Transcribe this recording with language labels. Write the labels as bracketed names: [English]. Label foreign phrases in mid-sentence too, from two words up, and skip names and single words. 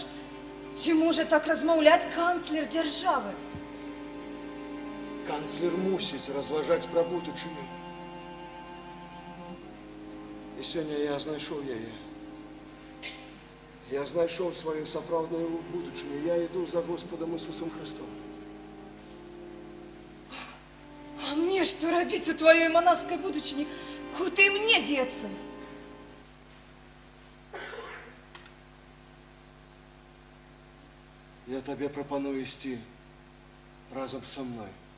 [Belarusian] Ці можа так размаўляць канцлер дзяржавы? Канцлер мусіць разважаць пра будучыню. І сёння я знайшоў яе. Я знайшоў сваю сапраўдную будучыню. Я іду за Господом Ісусом Христом. А мне што рабіць у тваёй манаскай будучыні? Куды мне дзецца? Я табе прапаную ісці разам са мной.